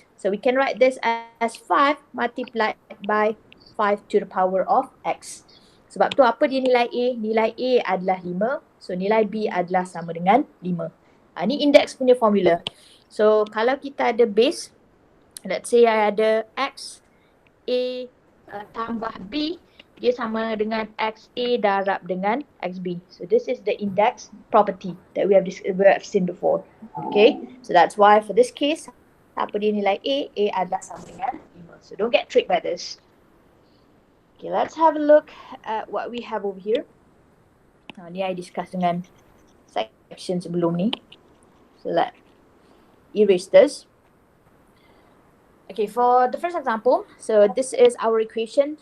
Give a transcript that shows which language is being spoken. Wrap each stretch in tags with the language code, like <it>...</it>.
<en>So we can write this as 5 multiplied by 5 to the power of X.</en> <ms>Sebab tu apa dia nilai A? Nilai A adalah 5. So nilai B adalah sama dengan 5. Ni index punya formula. So kalau kita ada base,</ms> <en>let's say</en> <ms>I ada X, A tambah B, dia sama dengan XA darab dengan XB.</ms> <en>So this is the index property that we have seen before. Okay, so that's why for this case,</en> <ms>apa dia nilai A adalah sama dengan 5.</ms> <en>So don't get tricked by this. Okay, let's have a look at what we have over here.</en> <ms>Ni I discuss dengan section sebelum ni.</ms> <en>So let erase this. Okay, for the first example, so this is our equation.</en>